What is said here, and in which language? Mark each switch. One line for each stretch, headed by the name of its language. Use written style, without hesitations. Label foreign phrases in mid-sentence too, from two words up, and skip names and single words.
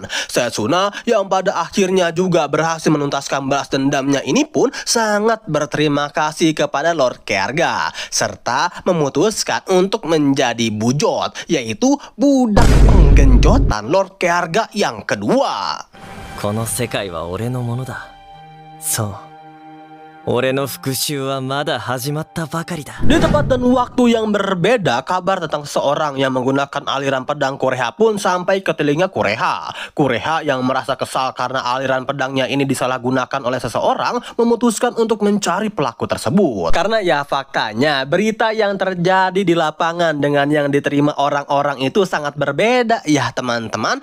Indonesian: Setsuna yang pada akhirnya juga berhasil menuntaskan balas dendamnya ini pun sangat berterima kasih kepada Lord Kearga serta memutuskan untuk menjadi bujot, yaitu budak penggenjotan Lord Kearga yang kedua.
Japanese: この世界は俺のものだ。そう。俺の復讐はまだ始まったばかりだ。
Indonesian: Di tempat dan waktu yang berbeda, kabar tentang seorang yang menggunakan aliran pedang Kureha pun sampai ke telinga Kureha. Kureha yang merasa kesal karena aliran pedangnya ini disalahgunakan oleh seseorang memutuskan untuk mencari pelaku tersebut. Karena ya faktanya berita yang terjadi di lapangan dengan yang diterima orang-orang itu sangat berbeda ya teman-teman.